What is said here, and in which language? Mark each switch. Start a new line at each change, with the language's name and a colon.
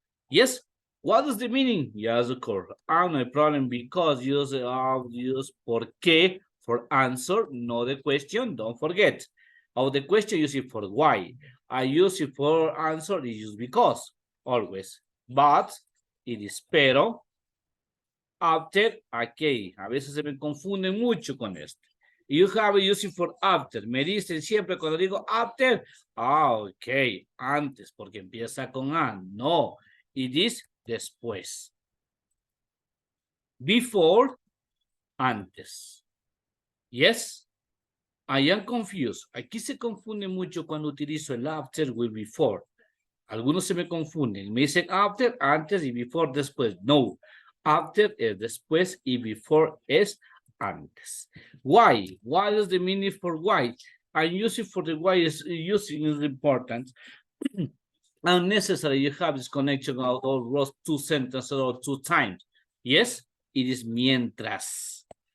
English: Yes. What is the meaning? Yes, of course. And no problem because use por qué for answer, not the question. Don't forget. Of the question, use it for why. I use it for answer, it use because, always. But, it is pero, after, okay.
Spanish: A veces se me confunden mucho con esto.
English: You have use it for after.
Spanish: Me dicen siempre cuando digo after, ok, antes, porque empieza con and.
English: No, it is después. Before, antes. Yes. I am confused.
Spanish: Aquí se confunde mucho cuando utilizo el after
English: with before.
Spanish: Algunos se me confunden. Me dicen after, antes y before, después. No. After es después y before es antes.
English: Why? What is the meaning for why? I'm using for the why is using is important. Unnecessary, you have this connection of all those two sentences or two times. Yes, it is mientras.